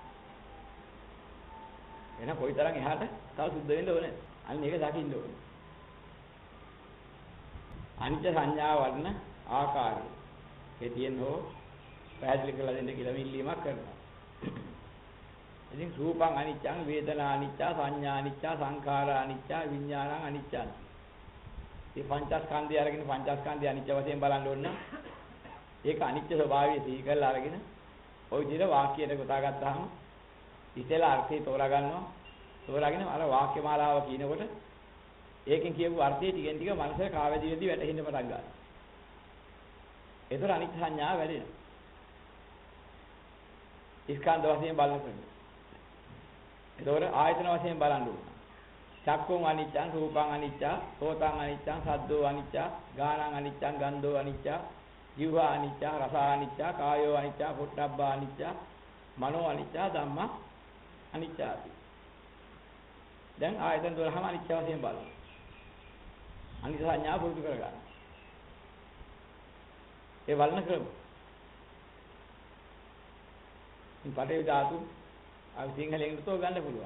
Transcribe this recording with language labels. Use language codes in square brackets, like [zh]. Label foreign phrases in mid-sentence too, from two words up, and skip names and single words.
[si] එහෙනම් කොයිතරම් එහාට තව සුද්ධ වෙන්න ඕනේ. අන්න ඒක දකින්න ඕනේ. අනිත්‍ය සංඥා වර්ණ ආකාරය. ඒ තියෙන හෝ පැහැදිලි කරලා දෙන්න කියලා ඉල්ලීමක් කරනවා. [pi] ඉතින් රූපං අනිච්චං වේදනා අනිච්චා සංඥා අනිච්චා සංඛාරා අනිච්චා විඥානං අනිච්චං. [si] මේ පංචස්කන්ධය අරගෙන පංචස්කන්ධය අනිච්ච වශයෙන් බලන්න ඕන. ඒක අනිත්‍ය ස්වභාවය සිහි කරලා අරගෙන ওই විදිහට වාක්‍යයට ගොතා ගත්තාම ඉතල අර්ථය තෝරා ගන්නවා. තෝරාගෙන අර වාක්‍ය මාලාව කියනකොට ඒකෙන් කියපු අර්ථය ටිකෙන් ටික මනසේ කාවැදීදී වැටෙන්න පටන් ගන්නවා. ඒතර අනිත්‍ය සංඥාව වැඩෙනවා. ස්කන්ධ වශයෙන් බලනකොට. ඒතර ආයතන වශයෙන් බලන්න ඕන. [pi] චක්කුං අනිච්චං රූපං අනිච්චා සෝතං අනිච්චං සද්දෝ අනිච්චා ගානං අනිච්චං ගන්ධෝ අනිච්චා ජීවා අනිච්චා රස අනිච්චා කායෝ අනිච්චා පොට්ටබ්බා අනිච්චා මනෝ අනිච්චා ධම්මා අනිච්චාති. [si] දැන් ආයතන 12ම අනිච්ච වශයෙන් බලන්න. අනිත්‍ය සංඥා පුරුදු කරගන්න. ඒ වල්න ක්‍රම. මේ පටේ ධාතු අර සිංහලෙන් තෝ ගන්න පුළුවන්.